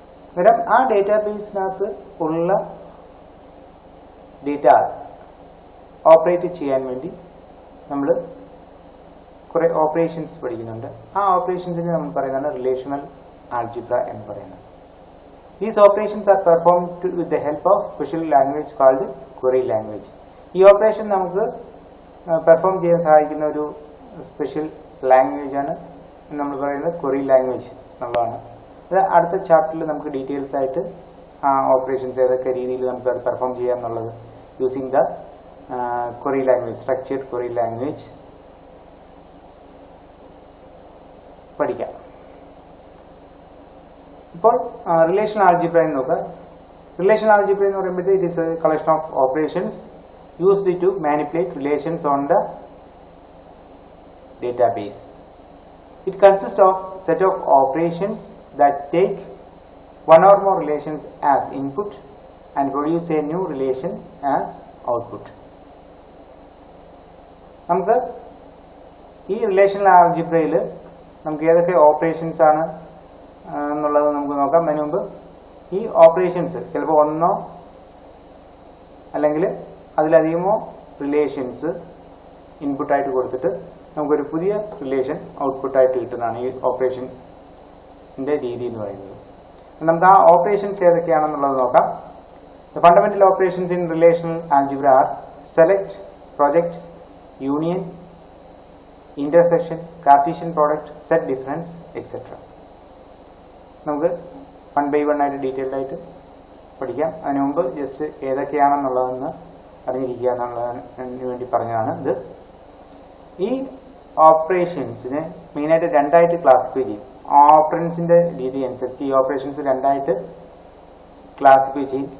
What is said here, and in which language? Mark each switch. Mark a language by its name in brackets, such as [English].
[Malayalam] അന്നേരം ആ ഡേറ്റാബേസിനകത്ത് ഉള്ള ഡേറ്റാസ് ഓപ്പറേറ്റ് ചെയ്യാൻ വേണ്ടി നമ്മൾ കുറെ ഓപ്പറേഷൻസ് പഠിക്കുന്നുണ്ട്. ആ ഓപ്പറേഷൻസിന് നമ്മൾ പറയുന്നതാണ് റിലേഷണൽ ആൾജിബ്ര എന്ന് പറയുന്നത്. [English] These operations are performed with the help of special language called query language. [Malayalam] ഈ ഓപ്പറേഷൻ നമുക്ക് പെർഫോം ചെയ്യാൻ സഹായിക്കുന്ന ഒരു സ്പെഷ്യൽ ലാംഗ്വേജ് ആണ് നമ്മൾ പറയുന്നത് ക്വറി ലാംഗ്വേജ് എന്നുള്ളതാണ്. അത് അടുത്ത ചാപ്റ്ററിൽ നമുക്ക് ഡീറ്റെയിൽസ് ആയിട്ട് ആ ഓപ്പറേഷൻസ് ഏതൊക്കെ രീതിയിൽ നമുക്ക് അത് പെർഫോം ചെയ്യാം എന്നുള്ളത് [English] using the query language, [Malayalam] structured query language പഠിക്കാം. ഇപ്പോൾ റിലേഷണൽ ആൾജിബ്ര എന്ന് നോക്കുക. റിലേഷണൽ ആൾജിബ്ര എന്ന് പറയുമ്പോൾ [English] It is a collection of operations used to manipulate relations on the database. It consist of set of operations that take one or more relations as input and produce a new relation as output. [Malayalam] നമുക്ക് ഈ relational ആൾജിബ്രയിൽ നമുക്ക് ഏതൊക്കെ operations ആണ് എന്നുള്ളത് നമുക്ക് നോക്കാം. അതിന് മുമ്പ് ഈ ഓപ്പറേഷൻസ് ചിലപ്പോൾ ഒന്നോ അല്ലെങ്കിൽ അതിലധികമോ റിലേഷൻസ് ഇൻപുട്ടായിട്ട് കൊടുത്തിട്ട് നമുക്കൊരു പുതിയ റിലേഷൻ ഔട്ട്പുട്ടായിട്ട് കിട്ടുന്നതാണ് ഈ ഓപ്പറേഷൻ്റെ രീതി എന്ന് പറയുന്നത്. നമുക്ക് ആ ഓപ്പറേഷൻസ് ഏതൊക്കെയാണെന്നുള്ളത് നോക്കാം. [English] The fundamental operations in relational algebra are select, project, union, intersection, Cartesian product, set difference, etc. [Malayalam] നമുക്ക് 1 by 1 ആയിട്ട് ഡീറ്റെയിൽഡ് ആയിട്ട് പഠിക്കാം. അതിനു മുമ്പ് ജസ്റ്റ് ഏതൊക്കെയാണെന്നുള്ളതെന്ന് അറിഞ്ഞിരിക്കുക എന്നുള്ളതിന് വേണ്ടി പറഞ്ഞതാണ് ഇത്. ഈ ഓപ്പറേഷൻസിനെ മെയിനായിട്ട് 2 ആയിട്ട് ക്ലാസിഫൈ ചെയ്യും. ഓപ്പറൻസിന്റെ രീതി അനുസരിച്ച് ഈ ഓപ്പറേഷൻസ് 2 ആയിട്ട് ക്ലാസിഫൈ ചെയ്യും.